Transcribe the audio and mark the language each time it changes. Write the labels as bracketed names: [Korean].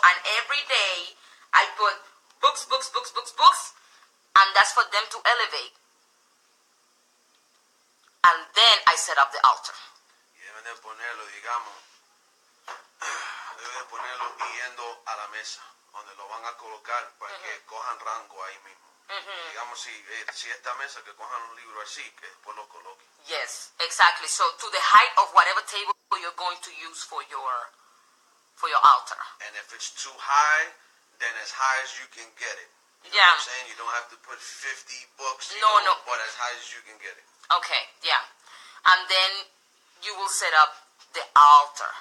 [English] And every day I put books, books, books, books, books. And that's for them to elevate. And then I set up the altar. [Spanish] Y deben de ponerlo, digamos, deben de ponerlo yendo a la mesa, donde lo van a colocar para que cojan rango ahí mismo. Digamos, si esta mesa, que cojan un libro así, que después lo coloquen. [English] Yes, exactly. So to the height of whatever table you're going to use for your altar. And if it's too high, then as high as you can get it. You know Yeah. what I'm saying? You don't have to put 50 books, No. but as high as you can get it. Okay, yeah. And then you will set up the altar.